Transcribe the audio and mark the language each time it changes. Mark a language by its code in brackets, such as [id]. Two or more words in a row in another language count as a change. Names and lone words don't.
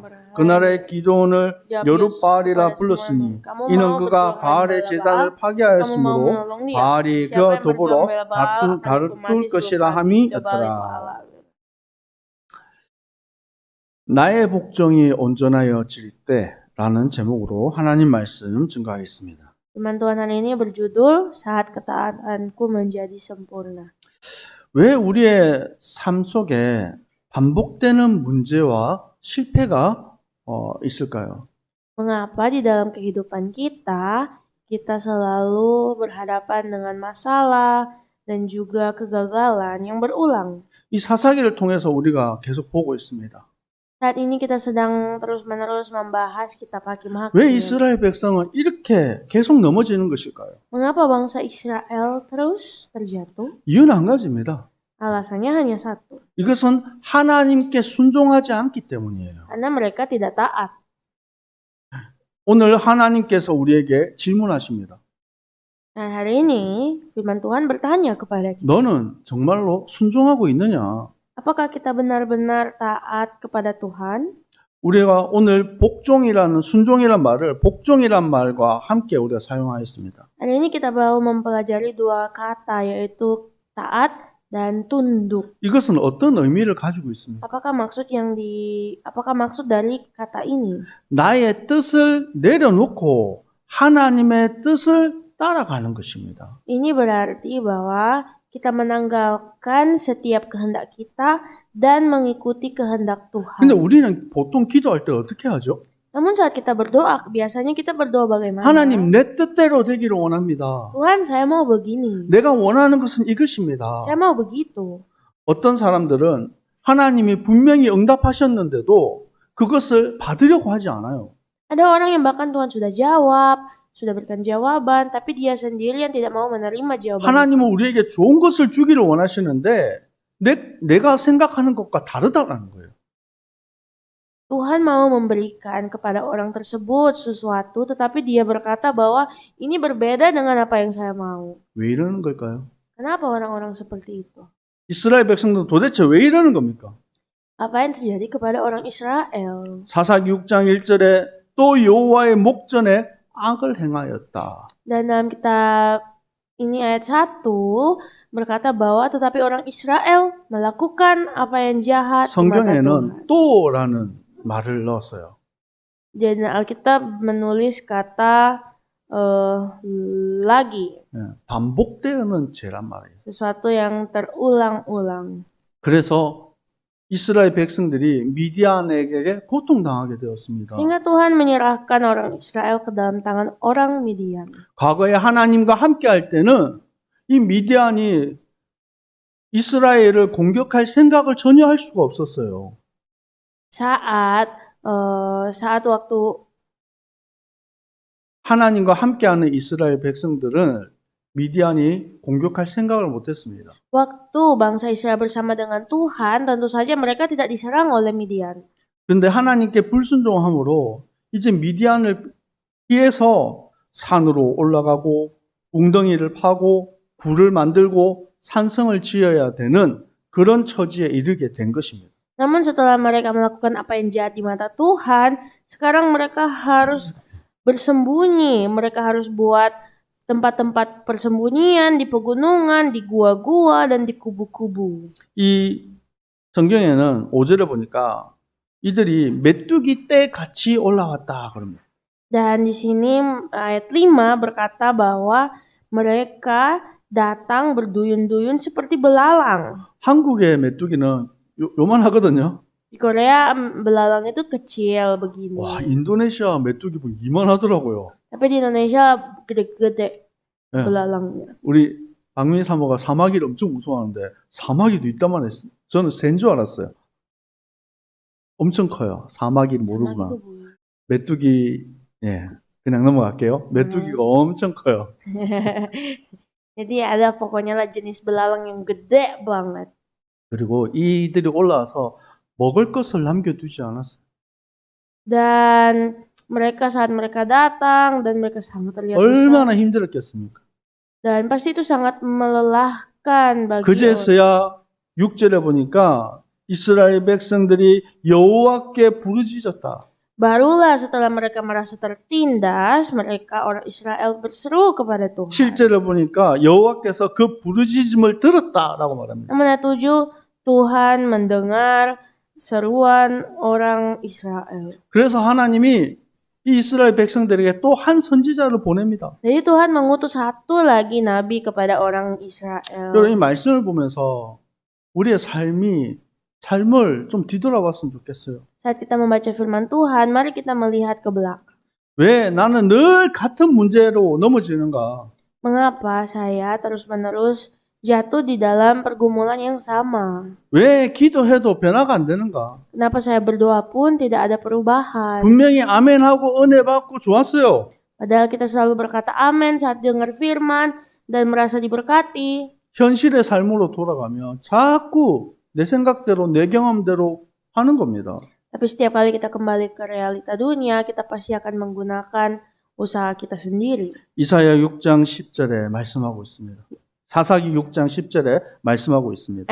[ko] 그날에 기드온을 여룻바알이라 불렀으니 이는 그가 바알의 제단을 파괴하였으므로 바알이 그와 더불어 다툴 것이라 함이었더라. 나의 복종이 온전하여 질 때라는 제목으로 하나님 말씀 증거하겠습니다. [id] Firman Tuhan hari ini berjudul Saat Ketaatanku Menjadi Sempurna. [ko] 왜 우리의 삶 속에 반복되는 문제와 실패가 있을까요? [id] Mengapa di dalam kehidupan kita selalu berhadapan dengan masalah dan juga kegagalan yang berulang? [ko] 이 사사기를 통해서 우리가 계속 보고 있습니다. [id] Saat ini kita sedang terus-menerus membahas kitab Hakim-Hakim. [ko] 왜 이스라엘 백성은 이렇게 계속 넘어지는 것일까요? [id] Mengapa bangsa Israel terus terjatuh? [ko] 이유는 한 가지입니다. [id] Alasannya hanya satu. [ko] 이것은 하나님께 순종하지 않기 때문이에요. [id] Karena mereka tidak taat. [ko] 오늘 하나님께서 우리에게 질문하십니다. [id] Nah, hari ini firman Tuhan bertanya kepada kita. [ko] 너는 정말로 순종하고 있느냐? [id] Apakah kita benar-benar taat kepada Tuhan? [ko] 우리가 오늘 복종이라는 순종이란 말을 복종이란 말과 함께 우리가 사용하였습니다. [id] Hari ini kita mau mempelajari dua kata yaitu taat dan tunduk. [ko] 이것은 어떤 의미를 가지고 있습니까? [id] Apakah maksud dari kata ini? [ko] 나의 뜻을 내려놓고 하나님의 뜻을 따라가는 것입니다. [id] Ini berarti bahwa kita menanggalkan setiap kehendak kita dan mengikuti kehendak Tuhan. [ko] 근데 우리는 보통 기도할 때 어떻게 하죠? [id] Namun saat kita berdoa, biasanya kita berdoa bagaimana? [ko] 하나님 내 뜻대로 되기를 원합니다. [id] Tuhan, saya mau begini. [ko] 내가 원하는 것은 이것입니다. [id] Saya mau begitu. [ko] 어떤 사람들은 하나님이 분명히 응답하셨는데도 그것을 받으려고 하지 않아요. [id] Ada orang yang bahkan Tuhan sudah jawab, sudah berikan jawaban, tapi dia sendiri yang tidak mau menerima jawaban. [ko] 하나님은 우리에게 좋은 것을 주기를 원하시는데 내가 생각하는 것과 다르다라는 거예요. [id] Tuhan mau memberikan kepada orang tersebut sesuatu, tetapi dia berkata bahwa ini berbeda dengan apa yang saya mau. [ko] 왜 이러는 걸까요? [id] Kenapa orang-orang seperti itu? [ko] 이스라엘 백성들은 도대체 왜 이러는 겁니까? [id] Apa yang terjadi kepada orang Israel? [ko] 사사기 6장 1절에 또 여호와의 목전에 악을 행하였다. [id] Dan dalam kitab ini ayat 1 berkata bahwa tetapi orang Israel melakukan apa yang jahat di mata Tuhan. [ko] 성경에는 또라는 말을 넣었어요. [id] Dan Alkitab menulis kata lagi. [ko] 반복되는 죄란 말이에요. [id] Sesuatu yang terulang-ulang. [ko] 그래서 이스라엘 백성들이 미디안에게 고통당하게 되었습니다. [id] Sehingga Tuhan menyerahkan orang Israel ke dalam tangan orang Midian. [ko] 과거에 하나님과 함께 할 때는 이 미디안이 이스라엘을 공격할 생각을 전혀 할 수가 없었어요. [id] Saat waktu [ko] 하나님과 함께하는 이스라엘 백성들은 미디안이 공격할 생각을 못했습니다. [id] waktu bangsa Israel bersama dengan Tuhan, tentu saja mereka tidak diserang oleh Midian. [ko] 근데 하나님께 불순종함으로 이제 미디안을 피해서 산으로 올라가고 웅덩이를 파고 굴을 만들고 산성을 지어야 되는 그런 처지에 이르게 된 것입니다. [id] Namun setelah mereka melakukan apa yang jahat di mata Tuhan, sekarang mereka harus bersembunyi. Mereka harus buat tempat-tempat persembunyian di pegunungan, di gua-gua, dan di kubu-kubu. [ko] 이 성경에는 5절에 보니까 이들이 메뚜기 떼 같이 올라왔다 그럽니다. [id] Dan di sini ayat 5 berkata bahwa mereka datang berduyun-duyun seperti belalang. [ko] 한국의 메뚜기는 요만하거든요. [id] Di Korea belalang itu kecil begini. [ko] 와, 인도네시아 메뚜기 보기 이만하더라고요. [id] Tapi di Indonesia gede-gede [ko] 네. [id] belalangnya. [ko] 우리 박민 사모가 사마귀를 엄청 무서워하는데 사마귀도 있다만 했어요. 저는 센 줄 알았어요. 엄청 커요. 사마귀 모르구나. [id] Sama gitu, Bu. [ko] 메뚜기, 예, 그냥 넘어갈게요. 메뚜기가 엄청 커요. [id] Jadi ada pokoknya lah jenis belalang yang gede banget. [ko] 그리고 이들이 올라와서 먹을 것을 남겨두지 않았어요. [id] Dan mereka saat mereka datang dan mereka sangat terlihat besar. [ko] 얼마나 힘들었겠습니까? [id] Dan pasti itu sangat melelahkan bagi orang. [ko] 그제서야 6절에 보니까 이스라엘 백성들이 여호와께 부르짖었다. [id] Barulah setelah mereka merasa tertindas, mereka orang Israel berseru kepada Tuhan. [ko] 7절에 보니까 여호와께서 그 부르짖음을 들었다라고 말합니다. [id] Nomor 7, Tuhan mendengar seruan orang Israel. [ko] 그래서 하나님이 이 이스라엘 백성들에게 또 한 선지자를 보냅니다. [id] Jadi Tuhan mengutus satu lagi nabi kepada orang Israel. [ko] 여러분 이 말씀을 보면서 우리의 삶을 좀 뒤돌아봤으면 좋겠어요. [id] Saat kita membaca firman Tuhan, mari kita melihat ke belakang. [ko] 왜 나는 늘 같은 문제로 넘어지는가? [id] Mengapa saya terus-menerus jatuh di dalam pergumulan yang sama? [ko] 왜 기도해도 변화가 안 되는가? [id] Kenapa saya berdoa pun tidak ada perubahan? [ko] 분명히 아멘하고 은혜 받고 좋았어요. [id] Padahal kita selalu berkata amin saat dengar firman dan merasa diberkati. [ko] 현실의 삶으로 돌아가면 자꾸 내 생각대로 내 경험대로 하는 겁니다. [id] Tapi setiap kali kita kembali ke realita dunia, kita pasti akan menggunakan usaha kita sendiri. [ko] 이사야 6장 10절에 말씀하고 있습니다. 사사기 6장 10절에 말씀하고 있습니다.